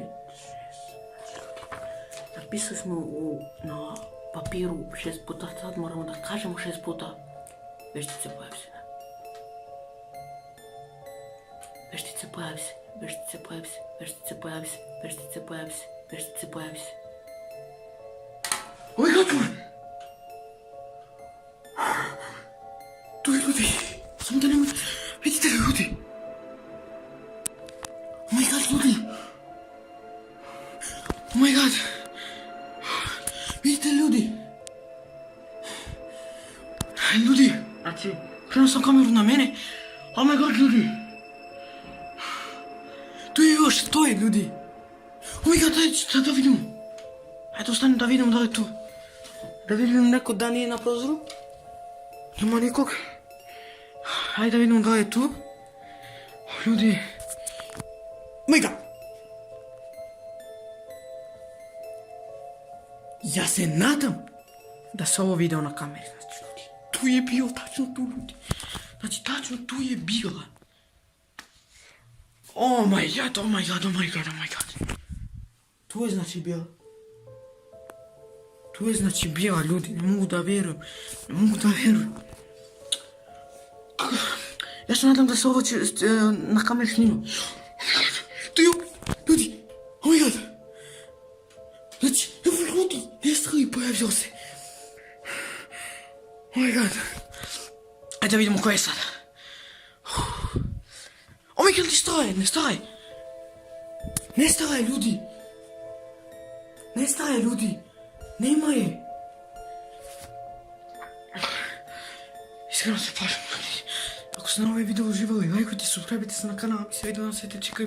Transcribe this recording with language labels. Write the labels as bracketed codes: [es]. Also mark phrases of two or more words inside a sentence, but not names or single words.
[sr] Znači ljudi, napisali smo na papiru 6 puta, sad moramo da kažemo 6 puta veštice pojavi se. Veštice pojavi se, veštice pojavi se, veštice pojavi se, veštice pojavi se, veštice pojavi se. [en] Oh my god, [sr] tu je ljudi, samo da nema, vidite li ljudi? [en] Oh my god, ljudi. Oh my god. [sr] Vidite ljudi? Ljudi, znači, krenuo sam kameru na mene. [en] Oh my god, [sr] ljudi. Tu je još, stoje ljudi. [en] Oh my god, [sr] daj da vidimo. Ajde, ostani da vidimo da li je tu. Da vidim neko da nije na prozoru. Nema nikog. Ajde da vidimo da li je tu. Ljudi. [en] Oh my god. [sr] Ja se nadam da se ovo video na kameri, znači ljudi. Tu je bio, tačno tu ljudi. Znači tačno tu je bila. [en] Oh my god, oh my god, oh my god, oh my god. [sr] Tu je znači bila. Tu je znači bila ljudi, ne mogu da vjerujem. Ne mogu da vjerujem. Ja se nadam da se ovo na kameri snima. [en] Oh my god, [sr] tu je ljudi, [en] oh my god. [sr] Znači, evo ljudi, nestali pojavio se. [en] Oh my god. [sr] Ajde da vidimo ko je sada. [en] Oh my god, [sr] nestaje. Nestaje ljudi. Nestaje ljudi. Nema je. Iskreno se plašim ljudi. Ako ste na ovaj video uživali, lajkujte, subscribe se na kanal, ako se video na sljedeći klip.